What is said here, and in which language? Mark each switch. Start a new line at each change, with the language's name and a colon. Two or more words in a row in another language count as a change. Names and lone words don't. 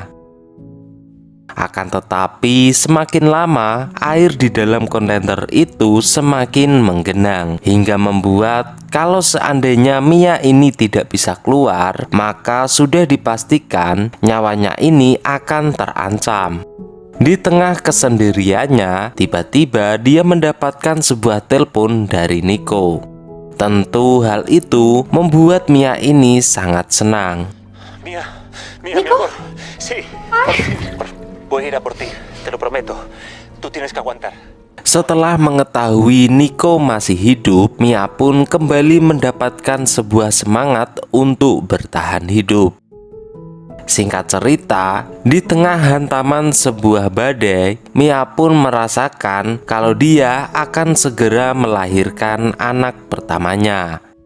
Indonesian: Akan tetapi semakin lama air di dalam kontainer itu semakin menggenang, hingga membuat kalau seandainya Mia ini tidak bisa keluar, maka sudah dipastikan nyawanya ini akan terancam. Di tengah kesendiriannya, tiba-tiba dia mendapatkan sebuah telepon dari Nico. Tentu hal itu membuat Mia ini sangat senang.
Spanish: Mía, Mía, mi amor. Sí, voy a ir a por ti, te lo prometo. Tú tienes que aguantar.
Indonesian: Setelah mengetahui Nico masih hidup, Mia pun kembali mendapatkan sebuah semangat untuk bertahan hidup. Singkat cerita, di tengah hantaman sebuah badai, Mia pun merasakan kalau dia akan segera melahirkan anak pertamanya.